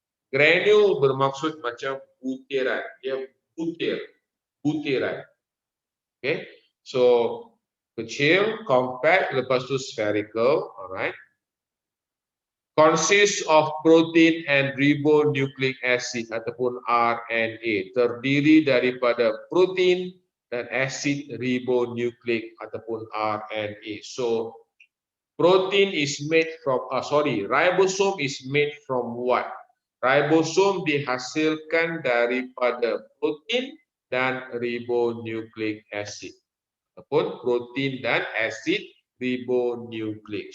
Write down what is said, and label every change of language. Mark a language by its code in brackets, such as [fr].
[ms] Granule bermaksud macam butiran. Dia butiran. Okay. So kecil, compact, lepas tu spherical, alright. [en] Consists of protein and ribonucleic acid ataupun RNA. [ms] Terdiri daripada protein dan asid ribonucleic ataupun RNA. [en] So protein is made from, ribosome is made from what? [ms] Ribosome dihasilkan daripada protein dan ribonucleic acid. Ataupun protein dan asid ribonucleic.